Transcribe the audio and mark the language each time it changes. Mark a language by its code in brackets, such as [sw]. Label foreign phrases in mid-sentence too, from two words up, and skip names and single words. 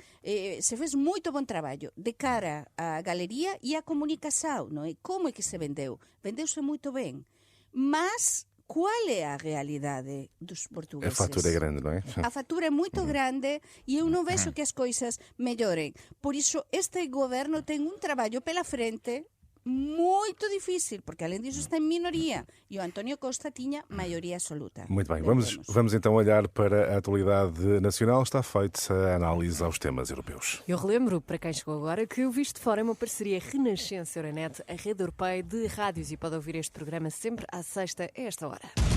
[gl] Se fez moito bon traballo de cara á galería e á comunicación, non é? Como é que se vendeu? Vendeuse moito ben. Mas qual é a realidade dos portugueses? A fatura é grande, non é? A fatura é moito grande e eu non vexo que as coisas melloren. Por iso, este goberno ten un traballo [pt] pela frente muito difícil, porque além disso está em minoria e o António Costa tinha maioria absoluta. Muito bem, vamos então olhar para a atualidade nacional. Está feita a análise aos temas europeus. Eu relembro, para quem chegou agora, que o Visto de Fora é uma parceria Renascença-Euronet, a rede europeia de rádios, e pode ouvir este programa sempre à sexta, a esta hora.